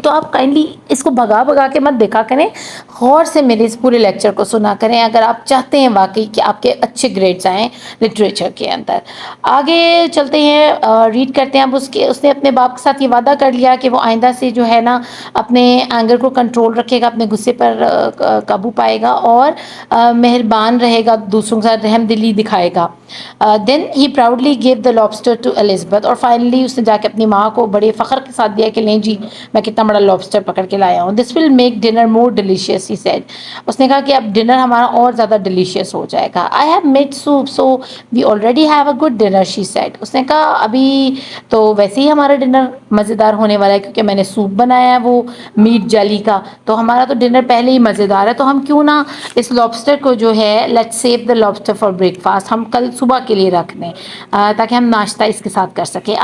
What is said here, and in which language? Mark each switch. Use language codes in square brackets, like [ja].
[ur] تو آپ کائنڈلی اس کو بھگا بھگا کے مت دیکھا کریں, غور سے میرے اس پورے لیکچر کو سنا کریں اگر آپ چاہتے ہیں واقعی کہ آپ کے اچھے گریڈز آئیں لٹریچر کے اندر. آگے چلتے ہیں, ریڈ کرتے ہیں. اب اس نے اپنے باپ کے ساتھ یہ وعدہ کر لیا کہ وہ آئندہ سے جو ہے نا اپنے اینگر کو کنٹرول رکھے گا, اپنے غصے پر قابو پائے گا اور مہربان رہے گا, دوسروں کے ساتھ رحم دلی دکھائے گا. [en] Then he proudly give the lobster to Elizabeth. [ur] اور فائنلی اس نے جا کے اپنی ماں کو بڑے فخر کے ساتھ دیا کہ لیں جی میں کتنا بڑا لابسٹر پکڑ کے لایا ہوں. [en] This will make dinner more delicious he said. [ur] اس نے کہا کہ اب ڈنر ہمارا اور زیادہ ڈیلیشیس ہو جائے گا. [en] I have made soup so we already have a good dinner she said. [ur] اس نے کہا ابھی تو ویسے ہی ہمارا ڈنر مزیدار ہونے والا ہے کیونکہ میں نے سوپ بنایا ہے وہ میٹ جلی کا, تو ہمارا تو ڈنر پہلے ہی مزیدار ہے. تو ہم کیوں نہ اس لابسٹر کو جو ہے [en] let's save the lobster for breakfast, [ur] ہم کل صبح کے لیے رکھ دیں تاکہ ہم ناشتہ اس کے ساتھ کر سکیں.